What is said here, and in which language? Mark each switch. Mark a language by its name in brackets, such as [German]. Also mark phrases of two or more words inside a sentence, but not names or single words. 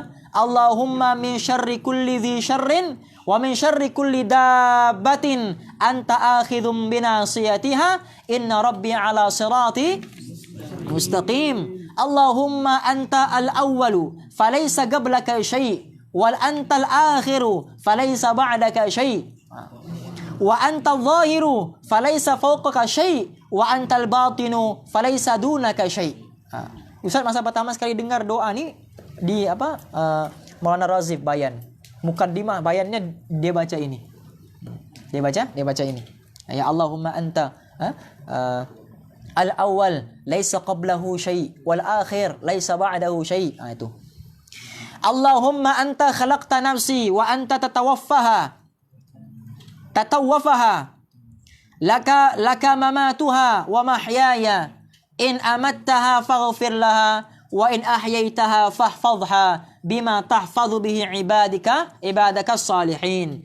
[Arabic] اللهم من شر كل ذي شر ومن شر كل دابة أنت آخذ بناصيتها إن ربي على صراط مستقيم. اللهم أنت الأول فليس قبلك شيء وأنت الآخر فليس بعدك شيء وأنت الظاهر فليس فوقك شيء وأنت الباطن فليس دونك شيء'. [Malay] Ustaz masa pertama sekali dengar doa ni di Maulana Razif bayan. Mukaddimah bayannya dia baca ini. Dia baca ini. [Arabic] يا اللهم أنت الأول ليس قبله شيء والآخر ليس بعده شيء'. Itu. اللهم أنت خلقت نفسي وأنت تتوفاها لك مماتها ومحياها إن أمتها فاغفر لها وإن أحييتها فاحفظها بما تحفظ به عبادك الصالحين.